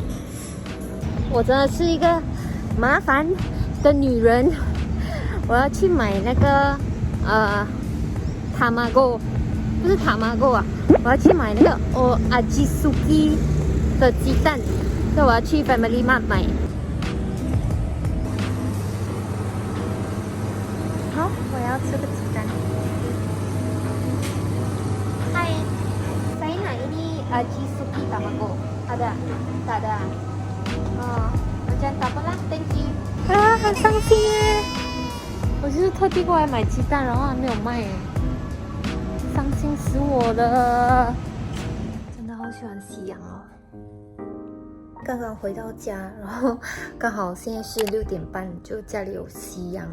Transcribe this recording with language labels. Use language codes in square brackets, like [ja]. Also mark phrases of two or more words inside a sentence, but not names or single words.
[zh] 我真的是一个麻烦的女人，我要去买那个tamago。不是塔玛狗啊，我要去买那个阿基苏基的鸡蛋，所以我要去 Family Mart 买。好，我要吃个鸡蛋。 [ms] Hai, saya nak ini aji suki tamago. Ada? Tak ada. Macam tak apa lah, [en] thank you. [zh] 很伤心耶！我就是特地过来买鸡蛋，然后还没有卖耶。伤心死我了，真的好喜欢夕阳哦。刚刚回到家，然后刚好现在是6点半，就家里有夕阳。